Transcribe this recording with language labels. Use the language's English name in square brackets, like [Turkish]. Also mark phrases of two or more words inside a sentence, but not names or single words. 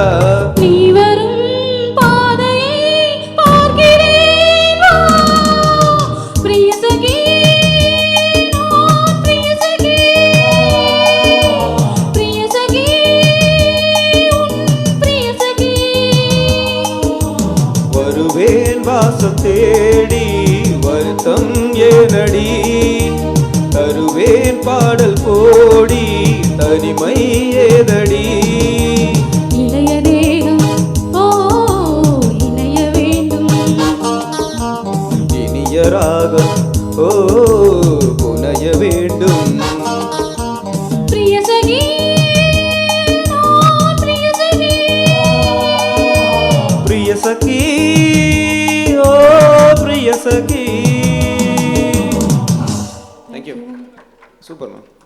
[Tamil] நீ வரும் பாதையை பார்க்கிறேன் [Hindi] प्रिय सखी प्रिय सखी प्रिय सखी प्रिय सखी [Tamil] வருவேன் வாசம் தேடி வருத்தம் ஏனடி தருவேன் பாடல் போடி தனிமை ஏதடி இளைய தேகம் ஓ இணைய வேண்டும் இனிய ராகம் ஓ புனைய வேண்டும் [Hindi] प्रिय सखी प्रिय सखी प्रिय सखी ओ प्रिय सखी. [English] Thank you. Super man.